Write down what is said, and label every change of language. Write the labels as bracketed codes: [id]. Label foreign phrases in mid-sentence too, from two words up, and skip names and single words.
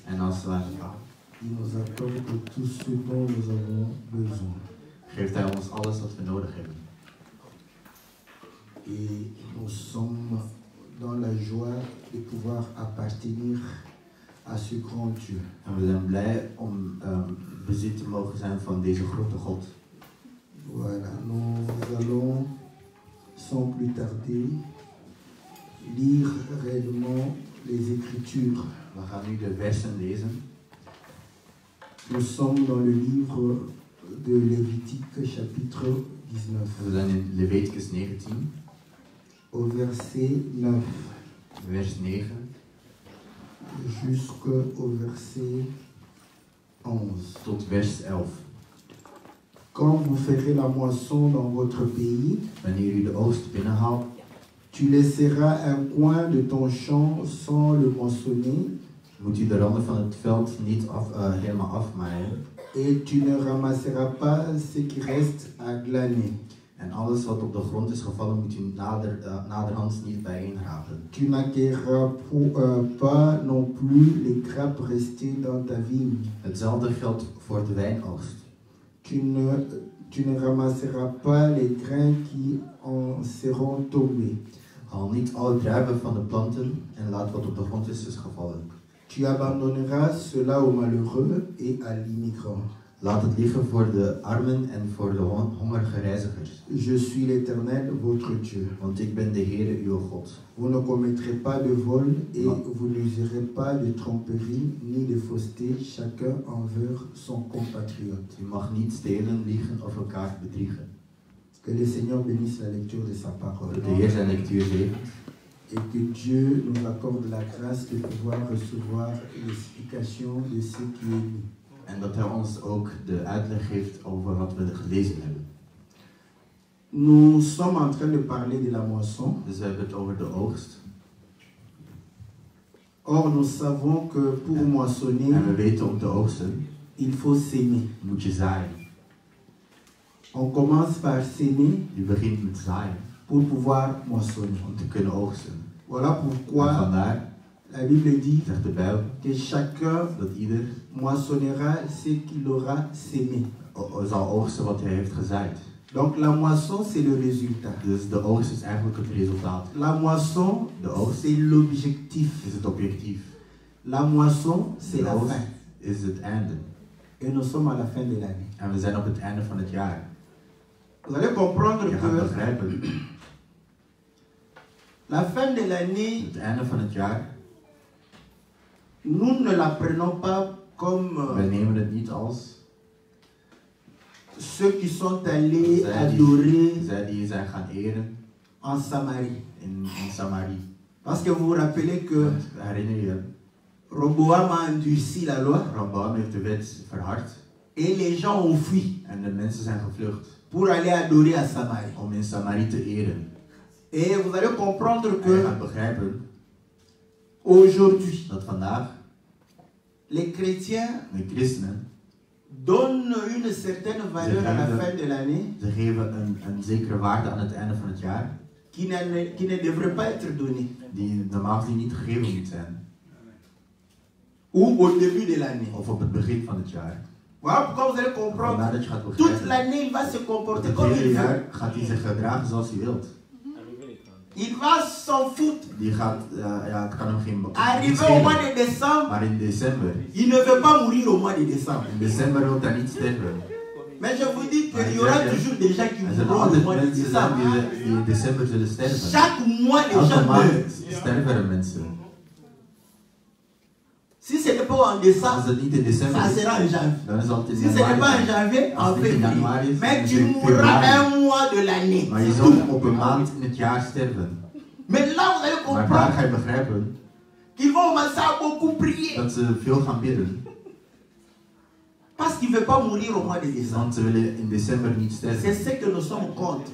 [nl] Nederlandse taal. [fr] Il nous accorde tout ce dont nous avons besoin. [nl] Geeft Hij ons alles wat we nodig hebben. [fr] Et nous sommes dans la joie de pouvoir appartenir à ce grand Dieu. [nl] En we zijn blij om bezit te mogen zijn van deze grote God. [fr] Voilà, nous allons sans plus tarder lire réellement les Écritures. [nl] We gaan nu de versen lezen. [fr] Nous sommes dans le livre de Lévitique chapitre 19. [nl] We zijn in Leviticus 19. [fr] Au verset 9 [nl] Vers 9 [fr] jusqu'au verset 11. [nl] tot vers 11. [fr] Quand vous ferez la moisson dans votre pays, [nl] Wanneer u de oogst binnenhaalt, [fr] tu laisseras un coin de ton champ sans le moissonner, [nl] moet u de randen van het veld niet helemaal afmaaien. [fr] et tu ne ramasseras pas ce qui reste à glaner. [nl] En alles wat op de grond is gevallen moet u naderhand niet bijeenrapen. [fr] Tu n'acquerras pas non plus les grappes restées dans ta vigne. [nl] Hetzelfde geldt voor de wijnoogst. [fr] Tu ne ramasseras pas les grains qui en seront tombés. [nl] Haal niet alle druiven van de planten en laat wat op de grond is gevallen. [fr] Tu abandonneras cela aux malheureux et à l'immigrant. [nl] Laat het liggen voor de armen en voor de hongerige reizigers. [fr] Je suis l'Éternel, votre Dieu. [nl] Want ik ben de Heere, uw God. [fr] Vous ne commettrez pas de vol et vous n'userez pas de tromperie ni de fausseté, chacun envers son compatriote. [nl] U mag niet stelen, liegen of elkaar bedriegen. [fr] Que le Seigneur bénisse la lecture de sa parole. [nl] De Heer zijn lectuur zegent. [fr] Et que Dieu nous accorde la grâce de pouvoir recevoir l'explication de ce qui est lu. [nl] En dat Hij ons ook de uitleg geeft over wat we gelezen hebben. [fr] Nous sommes en train de parler de la moisson. [nl] Dus we hebben het over de oogst. [fr] Or, nous savons que pour moissonner, [nl] En we weten om te oogsten [fr] il faut s'aimer. [nl] moet je zaaien. [fr] On commence par s'aimer [nl] Je begint met zaaien [fr] pour pouvoir moissonner. [nl] om te kunnen oogsten. [fr] Voilà [nl] En [fr] pourquoi [nl] vandaar [fr] la Bible dit [nl] zegt de Bijbel [fr] que chacun [nl] dat ieder [fr] moissonnera ce qu'il aura sémé. [nl] zal oogsten wat hij heeft gezaaid. [fr] Donc la moisson, c'est le résultat. [nl] Dus de oogst is eigenlijk het resultaat. [fr] La moisson, [nl] De oogst [fr] c'est l'objectif. [nl] is het objectief. [fr] La moisson, c'est [nl] De [fr] la [nl] oogst [fr] fin. [nl] is het einde. [fr] Et nous sommes à la fin de l'année. [nl] En we zijn op het einde van het jaar. [fr] Vous allez comprendre [nl] Je gaat [fr] que [nl] begrijpen, [fr] la fin de l'année, [nl] het einde van het jaar, [fr] nous ne la prenons pas comme [nl] wij nemen het niet als [fr] ceux qui sont allés [nl] zij [fr] adorer [nl] die zijn gaan eren [fr] en Samarie. [nl] in Samarie. [fr] Parce que vous vous rappelez que [nl] Want herinner je, [fr] Roboam a endurci la loi [nl] Ramboam heeft de wet verhard [fr] et les gens ont fui [nl] en de mensen zijn gevlucht [fr] pour aller adorer à Samarie. [nl] om in Samarie te eren. [fr] Et vous allez comprendre [nl] En je [fr] que [nl] gaat begrijpen [fr] aujourd'hui, [nl] dat vandaag [fr] les chrétiens [nl] de christenen, [fr] donnent une certaine valeur à la fin de l'année [nl] ze geven een zekere waarde aan het einde van het jaar [fr] qui ne devrait pas être donnée. [nl] die normaal gezien niet gegeven moet zijn. [fr] Ou au début de l'année. [nl] Of op het begin van het jaar. [fr] Voilà pourquoi vous allez comprendre. [nl] Vandaar dat je gaat [fr] Toute [nl] begrijpen. [fr] l'année, il va se comporter [nl] Het [fr] comme [nl] hele [fr] il [nl] jaar [fr] veut. [nl] gaat hij zich gedragen zoals hij wilt. [fr] Il va s'en foutre. [nl] Die gaat, ja, het kan hem geen [fr] Arrivé au mois de décembre, [nl] Maar in december, [fr] il ne veut pas mourir au mois de décembre. [nl] in december wil hij niet sterven. [fr] Mais je vous dis qu'il y aura toujours des gens qui [nl] Er zijn [fr] mourront au [nl] altijd [fr] mois de [nl] mensen zijn [fr] décembre. [nl] die in december zullen sterven. [fr] Chaque mois, les [nl] Elke [fr] gens [nl] maand [fr] meurent. [nl] sterven er mensen. [fr] Si ce n'est pas en [nl] Als [fr] décembre, [nl] het niet in december [fr] ça [nl] is, [fr] sera en janvier. [nl] dan zal het in [fr] Si ce n'est pas en [nl] januari zijn. [fr] janvier, en [nl] Als het niet in januari [fr] février. [nl] is, [fr] Mais [nl] dan [fr] tu [nl] is het [fr] mourras [nl] februari. [fr] un mois de l'année. [nl] Maar je [fr] C'est [nl] zult [fr] tout. [nl] op een maand in het jaar sterven. [fr] Mais là, vous allez [nl] Maar daar [fr] comprendre [nl] ga je begrijpen [fr] qu'ils vont commencer à beaucoup prier. [nl] dat ze veel gaan bidden. [fr] Parce qu'ils ne veulent pas mourir au mois de décembre. [nl] Want ze willen in december niet [fr] C'est [nl] sterven. [fr] ce que nous sommes contre.